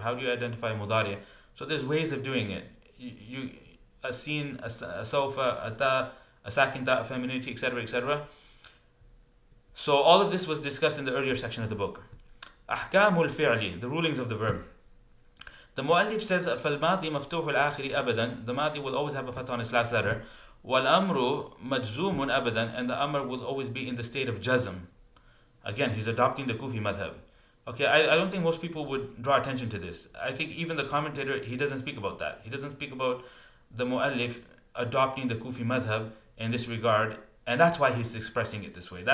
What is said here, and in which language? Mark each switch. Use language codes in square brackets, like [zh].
[en] How do you identify mudari? So there's ways of doing it. A sin, a sawfa, a ta, a sakin ta, a femininity, etc., etc. So all of this was discussed in the earlier section of the book. [ar] أحكام الفعل, [en] the rulings of the verb. The muallif says [ar] فالماضي مفتوح الآخر أبدا. [en] The madi will always have a fatha on its last letter. [ar] والأمر مجزوم أبدا. [en] And the amr will always be in the state of jazm. Again, he's adopting the Kufi madhab. Okay, I don't think most people would draw attention to this. I think even the commentator, he doesn't speak about that. He doesn't speak about the muallif adopting the Kufi madhab in this regard, and that's why he's expressing it this way.